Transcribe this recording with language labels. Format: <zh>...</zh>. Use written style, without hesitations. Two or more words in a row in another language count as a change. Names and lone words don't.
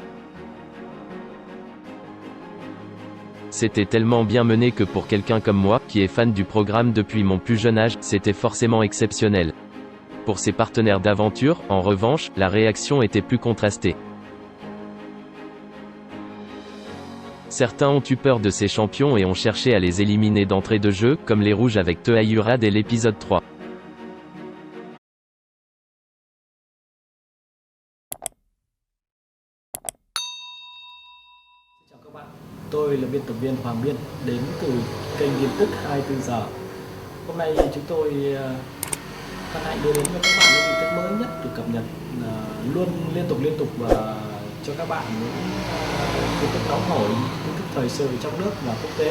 <fr>C'était tellement bien mené que pour quelqu'un comme moi, qui est fan du programme depuis mon plus jeune âge, c'était forcément exceptionnel. Pour ses partenaires d'aventure, en revanche, la réaction était plus contrastée. Certains ont eu peur de ces champions et ont cherché à les éliminer d'entrée de jeu, comme les rouges avec Tehayura dès l'épisode 3.</fr> <vi>Chào các bạn, tôi là biên tập viên Hoàng Biên, đến từ kênh tin tức 24 giờ. Hôm nay chúng tôi hân hạnh đưa đến cho các bạn những tin tức mới nhất được cập nhật luôn liên tục và cho các bạn những tin tức nóng hổi, tin tức thời sự trong nước và quốc tế.</vi>